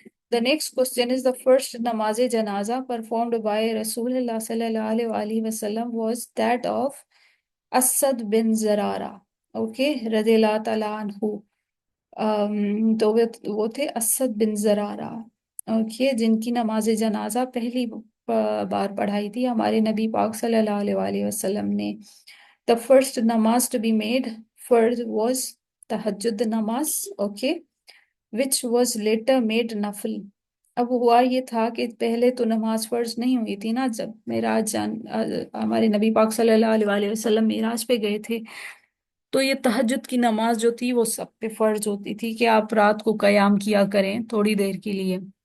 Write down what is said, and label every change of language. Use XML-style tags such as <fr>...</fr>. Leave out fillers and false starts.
<en>The next question is the first namaz janaza performed by Rasool Allah صلی اللہ علیہ وآلہ وسلم was that of Asad bin Zurarah.</en> <ur>Okay. رضی اللہ تعالیٰ عنہ. تو وہ تھے اسد بن زرارہ. اوکے. جن کی نماز جنازہ پہلی بار پڑھائی تھی ہمارے نبی پاک صلی اللہ علیہ وآلہ وسلم نے.</ur> <en>The first namaz to be made first was tahajjud namaz. Okay. which was later made nafl.</en> <ur>اب ہوا یہ تھا کہ پہلے تو نماز فرض نہیں ہوئی تھی نا، جب ہمارے نبی پاک صلی اللہ علیہ وآلہ وسلم معراج پہ گئے تھے تو یہ تہجد کی نماز جو تھی وہ سب پہ فرض ہوتی تھی کہ آپ رات کو قیام کیا کریں تھوڑی دیر کے لیے.</ur>